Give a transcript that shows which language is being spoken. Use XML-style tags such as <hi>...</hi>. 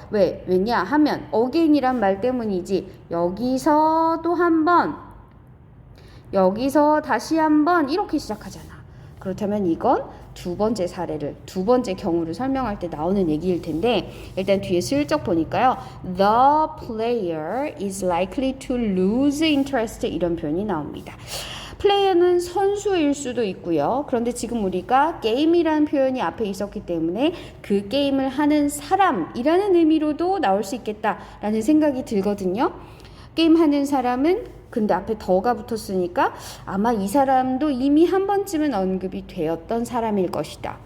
<ko>왜냐 하면 again이란 말 때문이지. 여기서 또 한 번, 여기서 다시 한번 이렇게 시작하잖아. 그렇다면 이건 두 번째 사례를, 두 번째 경우를 설명할 때 나오는 얘기일 텐데 일단 뒤에 슬쩍 보니까요.</ko> <en>The player is likely to lose interest</en> <ko>이런 표현이 나옵니다. 플레이어는 선수일 수도 있고요. 그런데 지금 우리가 게임이라는 표현이 앞에 있었기 때문에 그 게임을 하는 사람이라는 의미로도 나올 수 있겠다라는 생각이 들거든요. 게임하는 사람은 근데 앞에 더가 붙었으니까 아마 이 사람도 이미 한 번쯤은 언급이 되었던 사람일 것이다.</ko>